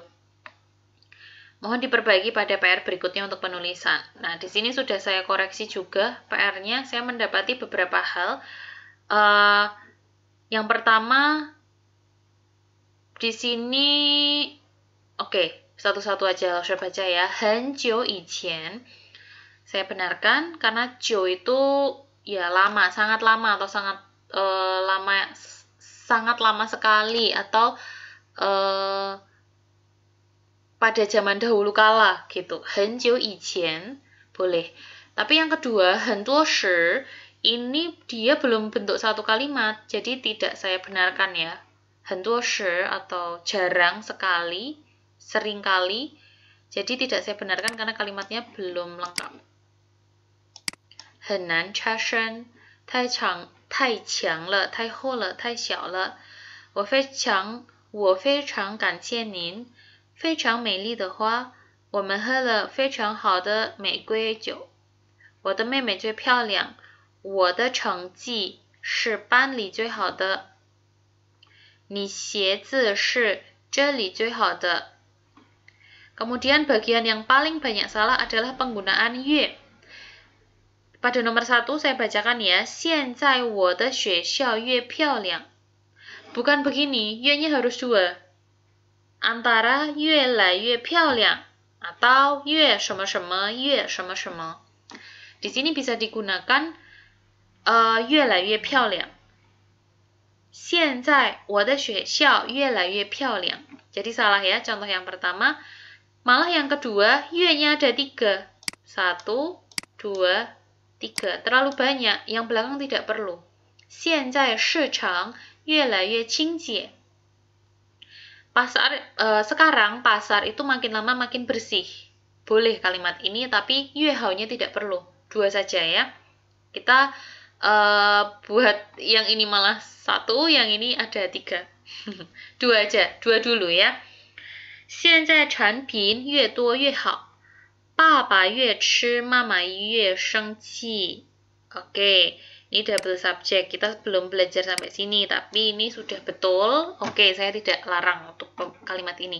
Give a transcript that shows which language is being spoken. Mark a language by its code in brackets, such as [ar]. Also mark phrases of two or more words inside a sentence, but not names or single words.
[id] Mohon diperbaiki pada PR berikutnya untuk penulisan. Nah, di sini sudah saya koreksi juga PR-nya. Saya mendapati beberapa hal. Yang pertama, di sini, oke, satu-satu aja saya baca ya. [zh] 很久以前, [id] saya benarkan karena 久 itu ya lama, sangat lama atau sangat lama sekali atau pada zaman dahulu kala gitu. [zh] 很久以前 boleh. [id] Tapi yang kedua, [zh] 很多时 [id] ini dia belum bentuk satu kalimat, jadi tidak saya benarkan ya. [zh] 很多时 [id] atau jarang sekali, sering kali. Jadi tidak saya benarkan karena kalimatnya belum lengkap. [zh] 很难插身，太强了，太厚了，太小了。我非常感谢您，非常美丽的花，我们喝了非常好的玫瑰酒。我的妹妹最漂亮，我的成绩是班里最好的。你鞋子是这里最好的。 [id] Kemudian bagian yang paling banyak salah adalah penggunaan 越。Pada nomor 1 saya bacakan ya, [zh] 现在我的学校越漂亮。 [id] Bukan begini, 越-nya harus 2. Antara [zh] 越来越漂亮 [id] atau [zh] 越什么什么越什么什么。 [id] Di sini bisa digunakan [zh] 越来越漂亮。现在我的学校越来越漂亮。 [id] Jadi salah ya, contoh yang pertama. Malah yang kedua, 越-nya ada 3. 1, 2, 3. Terlalu banyak, yang belakang tidak perlu. [zh] 现在市场越来越清洁。 [id] Sekarang pasar itu makin lama makin bersih. Boleh kalimat ini, tapi 越好-nya tidak perlu. 2 saja ya. Kita buat yang ini malah 1, yang ini ada 3. 2 aja, 2 dulu ya. [zh] 现在产品越多越好，爸爸越吃，妈妈越生气。 [id] Oke, ini double subject. Kita belum belajar sampai sini, tapi ini sudah betul. Oke, saya tidak larang untuk kalimat ini.